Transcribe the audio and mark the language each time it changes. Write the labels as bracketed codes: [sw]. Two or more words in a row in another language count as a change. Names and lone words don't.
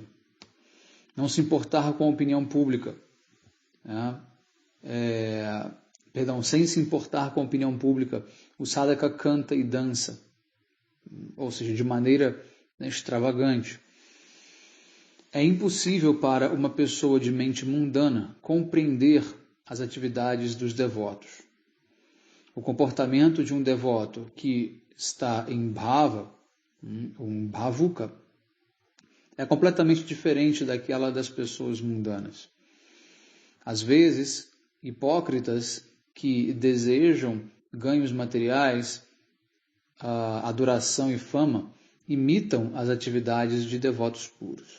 [pt] Não se importar com a opinião pública, sem se importar com a opinião pública, o sadhaka canta e dança, ou seja, de maneira extravagante. É impossível para uma pessoa de mente mundana compreender as atividades dos devotos. O comportamento de um devoto que está em bhava, um bhavuka, é completamente diferente daquela das pessoas mundanas. Às vezes, hipócritas que desejam ganhos materiais, adoração e fama, imitam as atividades de devotos puros.